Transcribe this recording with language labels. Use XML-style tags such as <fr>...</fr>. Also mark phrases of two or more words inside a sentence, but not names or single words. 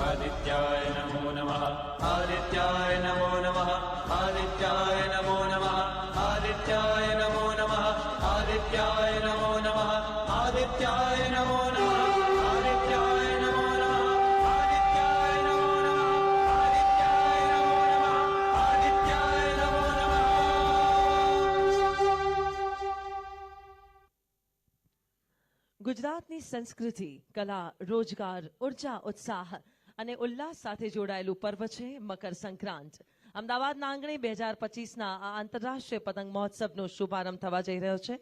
<sa>आदित्याय नमो नमः आदित्याय नमो नमः आदित्याय नमो नमः आदित्याय नमो नमः आदित्याय नमो नमः आदित्याय नमो नमः आदित्याय नमो नमः आदित्याय नमो नमः आदित्याय नमो नमः</sa> <gu>ગુજરાતની સંસ્કૃતિ, કલા, રોજગાર, ઉર્જા, ઉત્સાહ અને ઉલ્લાસ સાથે જોડાયેલું પર્વ છે મકર સંક્રાંત. અમદાવાદના આંગણે 2025ના આ આંતરરાષ્ટ્રીય પતંગ મહોત્સવનો શુભારંભ થવા જઈ રહ્યો છે.</gu>